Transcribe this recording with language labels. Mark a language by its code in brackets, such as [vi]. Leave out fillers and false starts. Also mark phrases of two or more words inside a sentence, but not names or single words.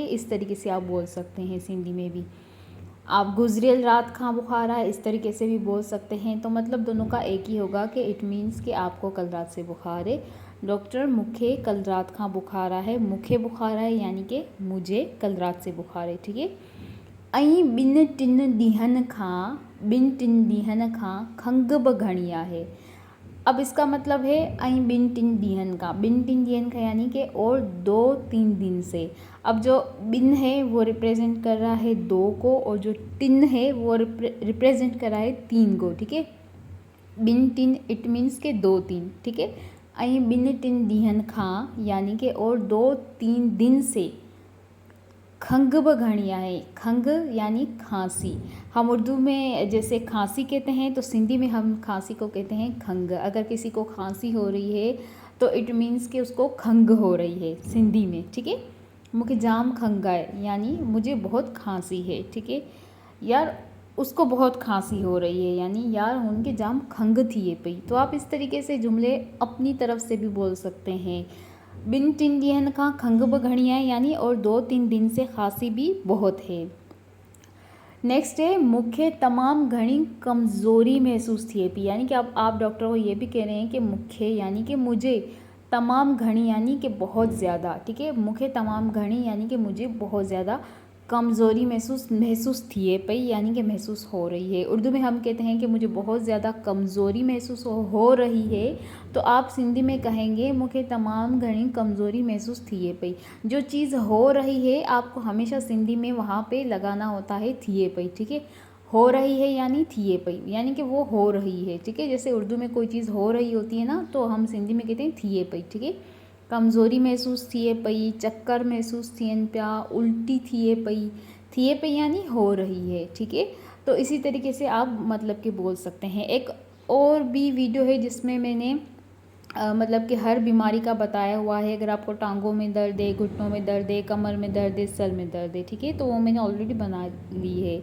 [hi] इस तरीके से आप बोल सकते हैं सिंधी में भी। आप [sd] गुजरियल रात खां बुखार है [hi] इस तरीके से भी बोल सकते हैं। तो मतलब दोनों का एक ही होगा कि [en] it means [hi] कि आपको कल रात से बुखार है। [sd] डॉक्टर मुखे कल रात खां बुखार है, मुखे बुखार है [hi] यानी कि मुझे कल रात से बुखार है, ठीक है। [sd] ऐं ॿिनि टिनि ॾींहंनि खां खंघ बि घणी आहे। [hi] अब इसका मतलब है [sd] ऐं ॿिनि टिनि ॾींहंनि [hi] का यानी कि और 2-3 दिन से। अब जो बिन है वो रिप्रेजेंट कर रहा है 2 को और जो टिन है वो रिप्रेजेंट कर रहा है 3 को, ठीक है। [sd] बिन टिन [en] it means [hi] के 2-3, ठीक है। [sd] ऐं ॿिनि टिनि ॾींहंनि खां [hi] यानी कि और 2-3 दिन से [sd] खंघ ब घणी आहे। [hi] खंघ यानी खांसी। हम उर्दू में जैसे खांसी कहते हैं तो सिंधी में हम खांसी को कहते हैं खंघ। अगर किसी को खांसी हो रही है तो [en] it means [hi] कि उसको खंघ हो रही है सिंधी में, ठीक है। मुझे [sd] जाम खंघ [hi] है यानी मुझे बहुत खांसी है, ठीक है। यार उसको बहुत खांसी हो रही है यानी यार उनके [sd] जाम खंघ थी पई। [hi] तो आप इस तरीके से जुमले अपनी तरफ से भी बोल सकते हैं। [sd] ॿिनि टिनि ॾींहंनि खां खंघ बि घणी आहे [hi] यानी और 2-3 दिन से खांसी भी बहुत है। नेक्स्ट है [sd] मुखे तमाम घणी कमज़ोरी महसूस थिए पई, [hi] यानी कि अब आप डॉक्टर को ये भी कह रहे हैं कि मुखे यानी कि मुझे, [sd] तमाम घणी [hi] यानी कि बहुत ज़्यादा, ठीक है। [sd] मुखे तमाम घणी [hi] यानी कि मुझे बहुत ज़्यादा कमज़ोरी [sd] महसूस थिए पई [hi] यानी कि महसूस हो रही है। उर्दू में हम कहते हैं कि मुझे बहुत ज़्यादा कमज़ोरी महसूस हो रही है, तो आप सिंधी में कहेंगे [sd] मुखे तमाम घणी कमज़ोरी महसूस थिए पई। [hi] जो चीज़ हो रही है आपको हमेशा सिंधी में वहाँ पे लगाना होता है [sd] थिए पई, [hi] ठीक है। हो रही है यानी [sd] थिए पई, [hi] यानी कि वो हो रही है, ठीक है। जैसे उर्दू में कोई चीज़ हो रही होती है ना, तो हम सिंधी में कहते हैं [sd] थिए पई, [hi] ठीक है। [sd] कमज़ोरी महसूस थिए पई, चक्कर महसूस थियनि पिया, उल्टी थिए पई [hi] यानी हो रही है, ठीक है। तो इसी तरीके से आप मतलब कि बोल सकते हैं। एक और भी वीडियो है जिसमें मैंने मतलब कि हर बीमारी का बताया हुआ है। अगर आपको टांगों में दर्द है, घुटनों में दर्द है, कमर में दर्द है, सर में दर्द है, ठीक है, तो वो मैंने ऑलरेडी बना ली है।